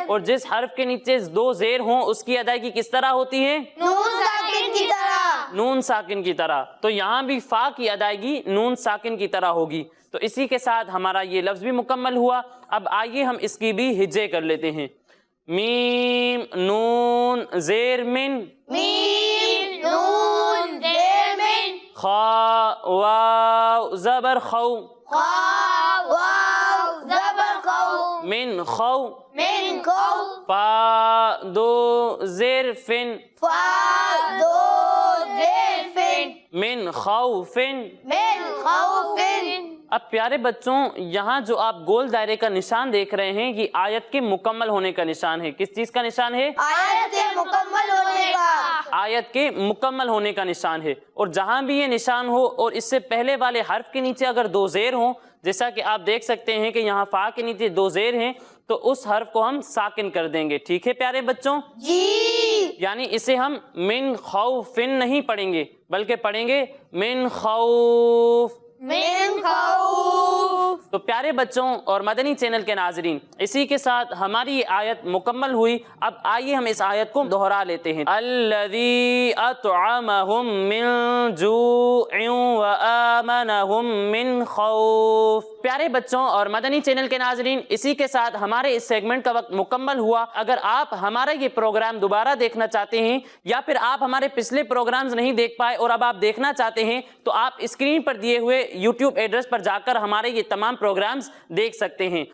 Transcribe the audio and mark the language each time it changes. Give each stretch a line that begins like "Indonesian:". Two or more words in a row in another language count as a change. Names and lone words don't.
Urdu: اور جس حرف کے نیچے دو زیر ہوں اس کی ادائیگی کس طرح ہوتی ہے؟ نون ساکن کی طرح. نون ساکن کی طرح. تو یہاں بھی فا کی ادائیگی نون ساکن کی طرح ہوگی. تو اسی کے ساتھ ہمارا یہ لفظ بھی مکمل ہوا. اب آئیے ہم اس کی بھی ہجے کر لیتے ہیں. میم نون زیر من، میم نون زیر من، خا واو زبر خو، خا واو زبر خو،
Arabic: من خو، من خو،
Urdu: فا دو زیر فن، فا دو زیر فن،
Arabic: من خوفن. من خوف.
Urdu: اب پیارے بچوں یہاں جو آپ گول دائرے کا نشان دیکھ رہے ہیں یہ آیت کے مکمل ہونے کا نشان ہے. کس چیز کا نشان ہے؟ آیت کے مکمل ہونے کا. آیت کے مکمل ہونے کا نشان ہے. اور جہاں بھی یہ نشان ہو اور اس سے پہلے والے حرف کے نیچے اگر دو زیر ہوں، جیسا کہ آپ دیکھ سکتے ہیں کہ یہاں فا کے نیچے دو زیر ہیں، تو اس حرف کو ہم ساکن کر دیں گے. ٹھیک ہے پیارے بچوں؟ جی. یعنی اسے ہم
Arabic: من خوفن
Urdu: نہیں پڑھیں گے بلکہ پڑھیں گے
Arabic: من خوف. من خوف.
Urdu: تو پیارے بچوں اور مدنی چینل کے ناظرین، اسی کے ساتھ ہماری یہ آیت مکمل ہوئی. اب آئیے ہم اس آیت کو دہرا لیتے ہیں.
Arabic: الذی اطعمہم من جوع وآمنہم من خوف.
Urdu: پیارے بچوں اور مدنی چینل کے ناظرین، اسی کے ساتھ ہمارے اس سیگمنٹ کا وقت مکمل ہوا. اگر آپ ہمارا یہ پروگرام دوبارہ دیکھنا چاہتے ہیں یا پھر آپ ہمارے پچھلے پروگرامز نہیں دیکھ پائے اور اب آپ دیکھنا چاہتے ہیں تو آپ اسکرین پر دیے ہوئے یوٹیوب ایڈریس پر جا کر ہمارے یہ تمام پروگرامز دیکھ سکتے ہیں.